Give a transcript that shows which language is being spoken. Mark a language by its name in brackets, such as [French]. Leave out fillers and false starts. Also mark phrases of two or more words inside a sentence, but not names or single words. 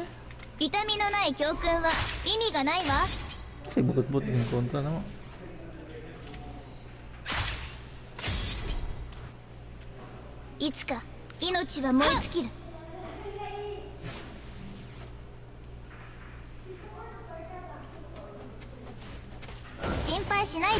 [Japanese] 痛みのない教訓は意味がないわ。 [Filipino] Kasi bukod-bukod yung kontra naman. [Japanese] いつか命は燃え尽きる。心配ししないで。